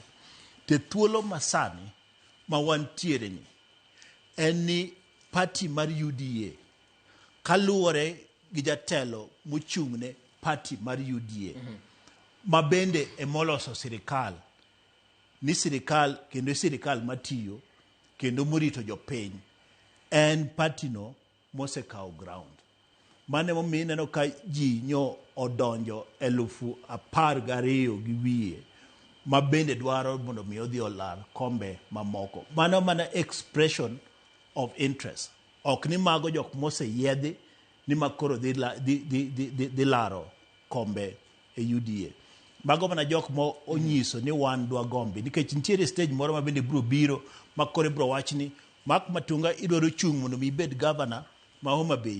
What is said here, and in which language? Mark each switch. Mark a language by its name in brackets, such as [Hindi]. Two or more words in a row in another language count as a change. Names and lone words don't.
[Luo (Kenya and Tanzania)] Te thuolo masani ma wantiere ni en ni party mar UDA kaluwore gi jatelo mochung'ne party mar UDA ma bende emoloso sirikal ni sirikal matiyo kendo morito jopiny en party no mosekawo ground. Mane momiyo ineno ka ji nyo odonjo 12,000 gi wiye ma bende dwaro mondo mi odhi olar kombe mamoko. Mano mana [English] expression of interest. [Luo (Kenya and Tanzania)] Ok ni mago jok moseyedhi ni makoro dhi laro kombe e UDA. Mago mana jok mo onyiso ni wan dwa gombi. Nikech nitiere stage moro ma bende bro biro makore bro wachni Mak Matunga idwaro chung mondo mi bed governor ma Homa Bay.